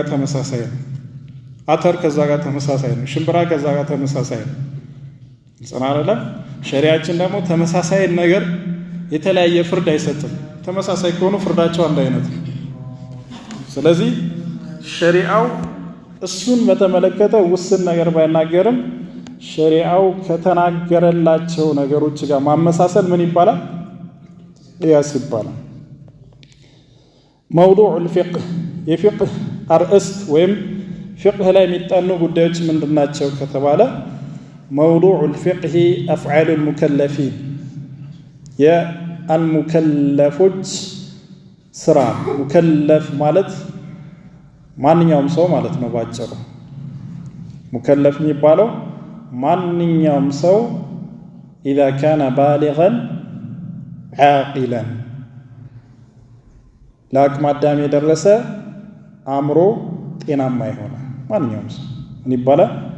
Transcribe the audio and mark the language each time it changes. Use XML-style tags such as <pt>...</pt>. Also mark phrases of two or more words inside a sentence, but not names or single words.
<am>ተመሳሳይ ነው አተር ከዛ ጋር ተመሳሳይ ነው ሽምብራ ከዛ ጋር ተመሳሳይ ነው ጽናራለ ሸሪዓችን ደግሞ ተመሳሳይ ነገር የተለያየ ፍርድ አይሰጥም ተመሳሳይ ከሆኑ ፍርዳቸው አንድ አይነት ነው ስለዚህ ሸሪዓው እሱን በተመለከተ ውስን ነገር ባይናገርም ሸሪዓው ከተናገረላቸው ነገሮች ጋር ማመሳሰል ምን ይባላል ቂያስ ይባላል</am> <ar>موضوع الفقه</ar> <am>የፍቅህ አርእስት ወይም ፍቅህ ላይ የሚጣኑ ጉዳዮች ምንድናቸው ከተባለ</am> <ar>موضوع الفقه افعال المكلفين</ar> <am>የአልሙከለፎች ስራ ሙከለፍ ማለት ማንኛውም ሰው ማለት ነው ባጭሩ ሙከለፍ የሚባለው ማንኛውም ሰው</am> <ar>إذا كان بالغا عاقلا</ar> <am>ለአቅመ አዳም የደረሰ አእምሮ ጤናማ የሆነ ማንኛውም ሰው ምን ይባላል?</am>